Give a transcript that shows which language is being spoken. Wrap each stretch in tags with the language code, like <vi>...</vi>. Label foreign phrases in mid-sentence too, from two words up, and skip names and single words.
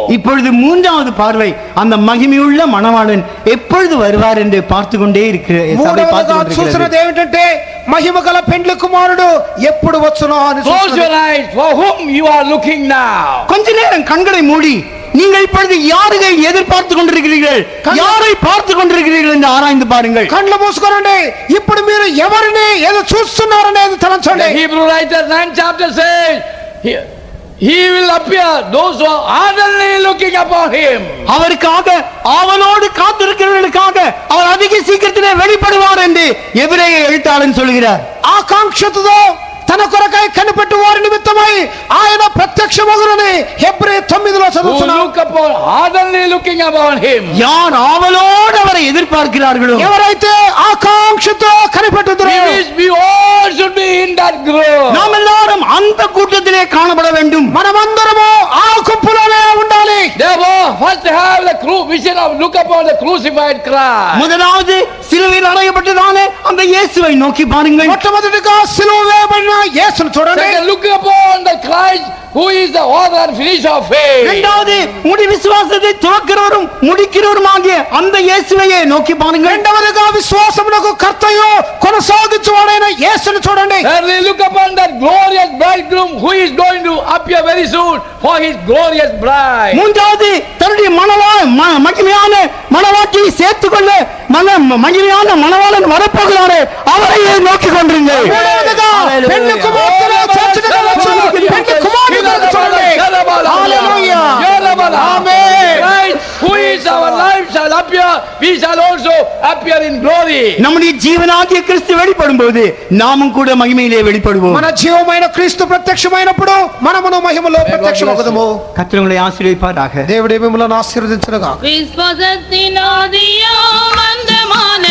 <ta>இப்பொழுது மூன்றாவது பார்வை அந்த மகிமையுள்ள மணவாளன் எப்பொழுது வருவார் என்று பார்த்து கொண்டே இருக்கிற சபை பார்த்து</ta> <te>చూస్తున్నది ఏమిటంటే మహిమగల పెండ్లి కుమారుడు ఎప్పుడు వచ్చునో అని.</te> <en>Close your eyes. For whom you are looking now?</en> <ta>கொஞ்ச நேரம் கண்களை மூடி நீங்கள் இப்பொழுது யாரை எதிர்பார்த்து கொண்டிருக்கிறீர்கள், யாரை பார்த்து கொண்டிருக்கிறீர்கள் என்று ஆராய்ந்து பாருங்கள்.</ta> <te>కళ్ళు మూసుకోండి. ఇప్పుడు మీరు ఎవరిని ఏదో చూస్తున్నారనేది తలంచండి.</te> <en>The Hebrew writer 9th chapter says, he will appear those who are ardently looking upon him.</en> <ta>அவருக்காக ஆவலோடு காத்திருக்கிறவர்களுக்காக அவர் அதிக சீக்கிரத்திலே வெளிப்படுவார் என்று எபிரேய எழுத்தாளன் சொல்கிறார்.</ta> <te>ఆకాంక్షతో తన కొరకై కనిపెట్టు వారి నిమిత్తమై ఆయన ప్రత్యక్షమగునని హెబ్రీ 9లో చదువుతున్నాం.</te> <en>Look upon, ardently looking upon him.</en> <ta>யார் ஆவலோடு அவரை எதிர்பார்க்கிறார்களோ,</ta> <te>ఎవరైతే ఆకాంక్షతో కనిపెట్టుదురో,</te> <en>we all should be in that group.</en> <ta>நாம் எல்லாரும் அந்த கூட்டத்திலே காணப்பட வேண்டும்.</ta> <te>మనమందరము ఆ గుంపులోనే ఉండాలి.</te> <en>Therefore, first have the vision of look upon the crucified Christ.</en> <ta>முதலாவது சிலுவையில் அறையப்பட்டதான அந்த இயேசுவை நோக்கி பாருங்கள்.</ta> <te>మొట్టమొదటిగా సిలువ వేయబడిన యేసును చూడండి.</te> <en>Second, look upon the Christ who is the author and finisher of faith.</en> <ta>இரண்டாவது முடி விசுவாசத்தை துவக்கிறவரும் முடிக்கிறவருமாகிய அந்த இயேசுவையே நோக்கி பாருங்கள்.</ta> <te>రెండవదిగా విశ్వాసమునకు కర్తయు కొనసాగించువాడైన యేసును చూడండి.</te> <en>Thirdly, look upon that glorious bridegroom who is going to appear very soon for his glorious bride.</en> <ta>மூன்றாவது தன்னுடைய மகிமையான மணவாட்டியை சேர்த்துக்கொள்ள மகிமையான மணவாளன் வரப்போகிறாரே அவரையே நோக்கி கொண்டிருங்கள்.</ta> <te>మూడవదిగా పెళ్లి కుమార్తెను చేర్చుటకు పెళ్లి కుమారుడును చూడండి. హల్లెలూయా. ఆమేన్.</te> <en>Christ who is our life shall appear, we shall also appear in glory.</en> <ta>நம்முடைய ஜீவனாகிய கிறிஸ்து வெளிப்படும்போது நாமும் கூட மகிமையிலே வெளிப்படுவோம்.</ta> <te>మన జీవమైన క్రీస్తు ప్రత్యక్షమైనప్పుడు మనమును మహిమలో ప్రత్యక్షమగుదుము.</te> <ta>கர்த்தர் உங்களை ஆசீர்வதிப்பாராக.</ta> <te>దేవుడే మిమ్మల్ని ఆశీర్వదించునుగాక. విశ్వాసத்தின் ఆదియో వందమా</te>